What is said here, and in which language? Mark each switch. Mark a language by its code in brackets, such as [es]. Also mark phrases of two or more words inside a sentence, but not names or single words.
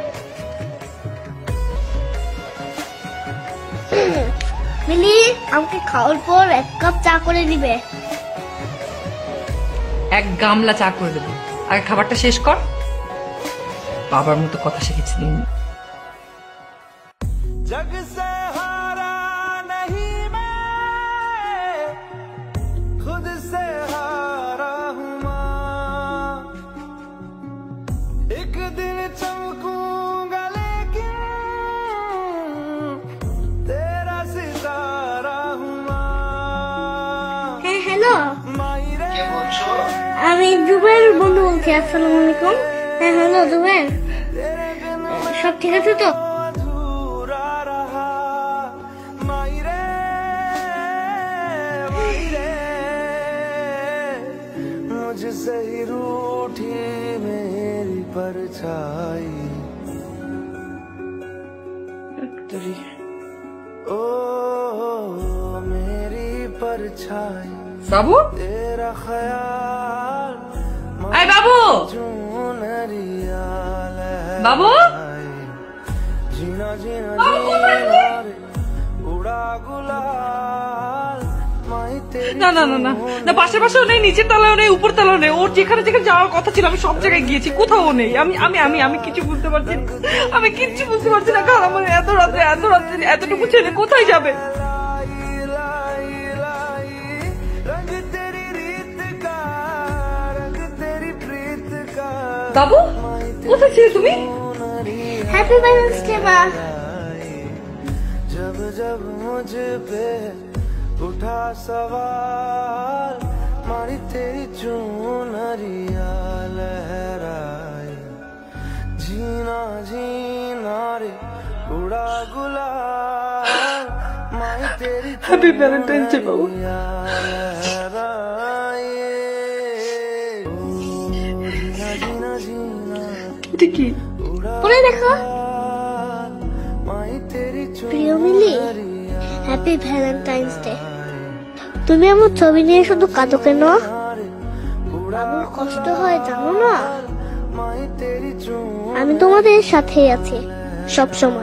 [bn] মিলি, আমাকে খাওয়ার পর 1 কাপ চা করে দিবে। 1 গামলা চা করে দেবো, আগে খাবারটা শেষ কর। বাবার মতো কথা শিখেছি দিন। [hi] जग से हारा नहीं मैं, खुद से हारा हूँ माँ। एक दिन चमकूंगा लेकिन तेरा सितारा हूँ माँ। [bn] হ্যাঁ হ্যালো, আমি জুবের বন্ধু বলছি। [ar] السلام عليكم. [bn] হ্যাঁ হ্যালো জুবের, সব ঠিক আছে তো? [hi] मुझसे ही रूठी मेरी परछाई, ओ मेरी परछाई। [bn] বাবু, [hi] तेरा ख्याल [bn] আয় বাবু, [hi] नरिया [bn] বাবু, [hi] जीना जीना जीना उड़ा गुलाल। [bn] না না না না না, পাশের পাশেও নেই, নিচের তলাও নেই, উপর তলাও নেই। ওর যেখানে যেখানে যাওয়ার কথা ছিল আমি সব জায়গায় গিয়েছি, কোথাও নেই। আমি আমি আমি আমি কিছু বুঝতে পারছি না, আমি কিচ্ছু বুঝতে পারছি না। কারণ আমার এত রাত্রে এতটুকু ছেলে কোথায় যাবে? বাবু, কোথায় ছিলে তুমি? [en] happy Valentine's day মা। [hi] जब जब मुझ पे उठा सवाल, मारी तेरी चुनरिया लहराई। जीना जीना रे उड़ा गुलाल, मारी तेरी [en] happy Valentine's day বাবু। [hi] लहराई। जीना जीना [bn] এটা কি? পরে দেখো। প্রিয় মিলি, [en] happy Valentine's day. [bn] তুমি আমার ছবি নিয়ে শুধু কাঁদো কেন? বাবুর কষ্ট হয় জানো না? আমি তোমাদের সাথেই আছি সব সময়।